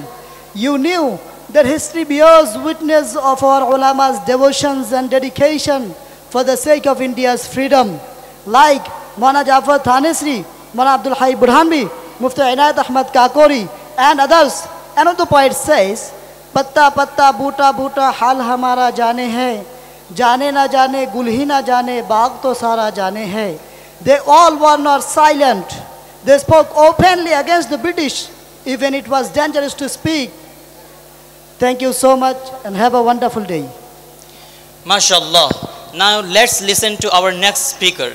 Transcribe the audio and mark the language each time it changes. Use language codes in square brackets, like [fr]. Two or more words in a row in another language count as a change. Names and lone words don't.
[en] You knew that history bears witness of our ulama's devotions and dedication for the sake of India's freedom. Like Maulana Jafar Thanesri, Maulana Abdul Hai Burhanvi, Mufti Inayat Ahmad Kakori, and others. Another poet says, [ur] پتا پتا بوٹا بوٹا حال ہمارا جانے ہے، جانے نہ جانے گل ہی نہ جانے باغ تو سارا جانے ہے. [en] They all were not silent. They spoke openly against the British, even it was dangerous to speak. Thank you so much and have a wonderful day. MashaAllah. Now let's listen to our next speaker.